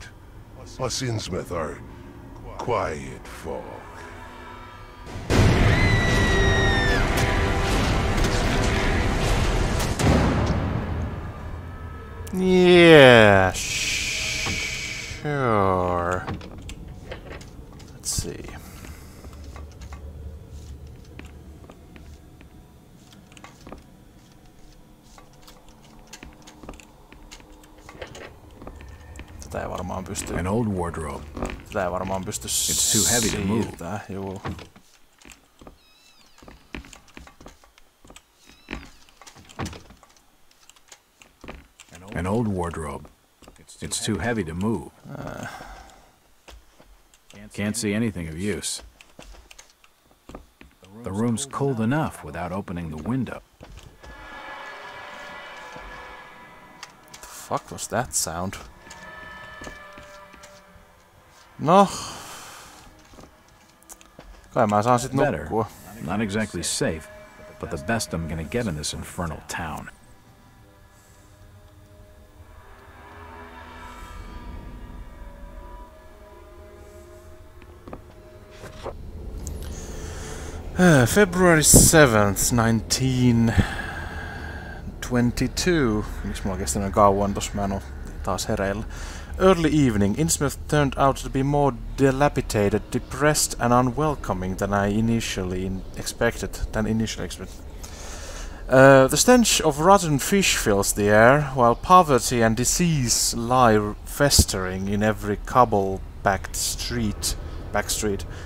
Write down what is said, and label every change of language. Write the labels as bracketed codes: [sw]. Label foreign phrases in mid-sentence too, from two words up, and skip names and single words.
[en] Us Innsmouth are quiet folk. Yeah, sure. Let's see. [fi] Tätä ei varmaan pysty. [en] An old wardrobe. [fi] Tätä ei varmaan pysty [en] It's too heavy to move. [fi] siirtää. Juu. [en] An old wardrobe. It's too heavy to move. Can't see anything of use. The room's cold enough without opening the window. What the fuck was that sound? [fi] No. Kai mä saan sit [en] Better. [fi] nukkua. [en] Not exactly safe, but the best I'm gonna get in this infernal town. February 7th, 1922. [fi] Miksi mulla kesti noin kauan tossa? Mä en oo taas hereillä. [en] early evening, Innsmouth turned out to be more dilapidated, depressed, and unwelcoming than I initially expected. The stench of rotten fish fills the air, while poverty and disease lie festering in every cobble-backed back street.